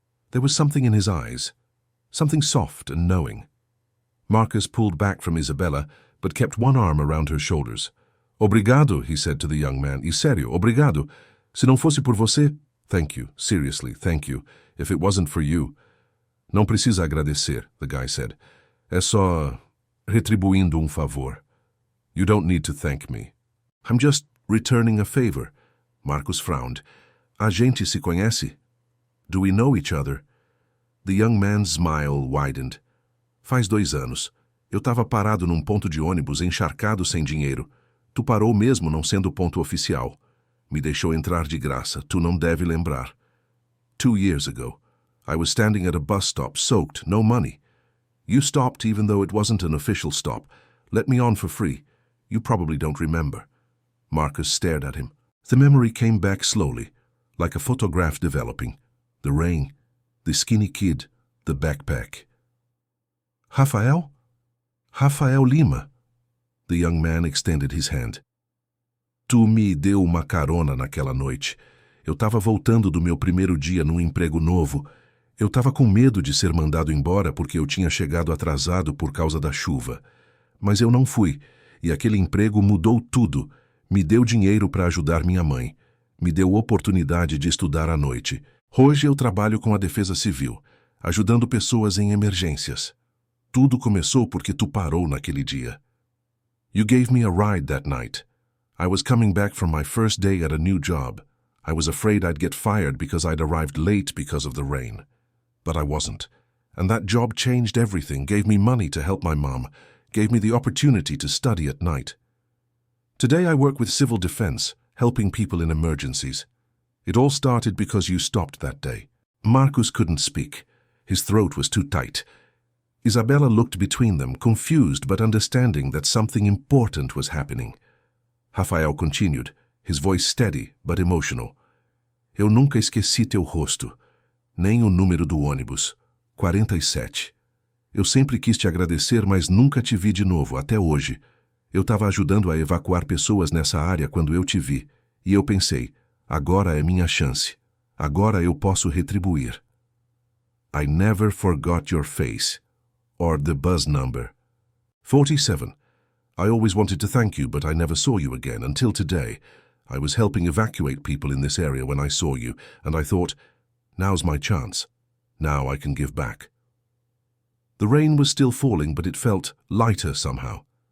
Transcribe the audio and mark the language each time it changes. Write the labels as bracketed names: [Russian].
[English] There was something in his eyes, something soft and knowing. Marcus pulled back from Isabella, but kept one arm around her shoulders. [Portuguese] Obrigado, [English] he said to the young man. [Portuguese] E sério, obrigado. Se não fosse por você... [English] Thank you, seriously, thank you. If it wasn't for you... [Portuguese] Não precisa agradecer, [English] the guy said. [Portuguese] É só... retribuindo favor. [English] You don't need to thank me. I'm just returning a favor. Marcus frowned. [Portuguese] A gente se conhece? [English] Do we know each other? The young man's smile widened. [Portuguese] Faz 2 anos. Eu estava parado num ponto de ônibus encharcado sem dinheiro. Tu parou mesmo não sendo o ponto oficial. Me deixou entrar de graça. Tu não deve lembrar. [English] 2 years ago, I was standing at a bus stop, soaked, no money. You stopped even though it wasn't an official stop. Let me on for free. You probably don't remember. Marcus stared at him. The memory came back slowly, like a photograph developing. The rain, the skinny kid, the backpack. Rafael? Rafael Lima. The young man extended his hand. [Portuguese] Tu me deu uma carona naquela noite. Eu estava voltando do meu primeiro dia num emprego novo. Eu estava com medo de ser mandado embora porque eu tinha chegado atrasado por causa da chuva. Mas eu não fui, e aquele emprego mudou tudo. Me deu dinheiro para ajudar minha mãe. Me deu oportunidade de estudar à noite. Hoje eu trabalho com a Defesa Civil, ajudando pessoas em emergências. Tudo começou porque tu parou naquele dia. [English] You gave me a ride that night. I was coming back from my first day at a new job. I was afraid I'd get fired because I'd arrived late because of the rain. But I wasn't. And that job changed everything, gave me money to help my mom, gave me the opportunity to study at night. Today I work with civil defense, helping people in emergencies. It all started because you stopped that day. Marcus couldn't speak. His throat was too tight. Isabella looked between them, confused but understanding that something important was happening. Rafael continued, his voice steady but emotional. [Portuguese] Eu nunca esqueci teu rosto, nem o número do ônibus. 47. Eu sempre quis te agradecer, mas nunca te vi de novo, até hoje. Eu estava ajudando a evacuar pessoas nessa área quando eu te vi, e eu pensei, agora é minha chance. Agora eu posso retribuir. [English] I never forgot your face, or the bus number. 47. I always wanted to thank you, but I never saw you again until today. I was helping evacuate people in this area when I saw you, and I thought, now's my chance. Now I can give back. The rain was still falling, but it felt lighter somehow.